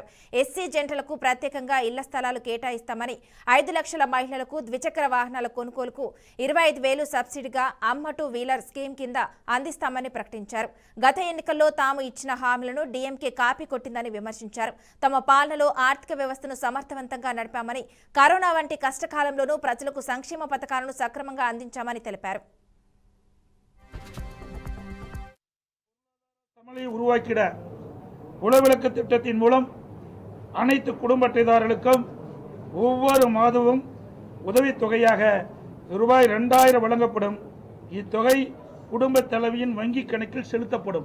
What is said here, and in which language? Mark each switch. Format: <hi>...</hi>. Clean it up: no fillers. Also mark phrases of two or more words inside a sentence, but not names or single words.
<te>ఎస్సీ జంటలకు ప్రత్యేకంగా ఇళ్ల స్థలాలు కేటాయిస్తామని, 5 లక్షల మహిళలకు ద్విచక్ర వాహనాల కొనుగోలుకు 25,000 సబ్సిడీగా అమ్మ టు వీలర్ స్కీమ్ కింద అందిస్తామని ప్రకటించారు. గత ఎన్నికల్లో తాము ఇచ్చిన హామీలను డీఎంకే కాపీ కొట్టిందని విమర్శించారు. తమ పాలనలో ఆర్థిక వ్యవస్థను సమర్థవంతంగా నడిపామని, కరోనా వంటి కష్టకాలంలోనూ ప్రజలకు సంక్షేమ పథకాలను సక్రమంగా అందించామని తెలిపారు.</te> <ta>உருவாக்கிட உளவிளக்கு திட்டத்தின் மூலம் அனைத்து குடும்ப அட்டைதாரர்களுக்கும் ஒவ்வொரு மாதமும் உதவித்தொகையாக ரூபாய் 2000 வழங்கப்படும். இத்தொகை குடும்ப தலைவியின் வங்கி கணக்கில் செலுத்தப்படும்.</ta>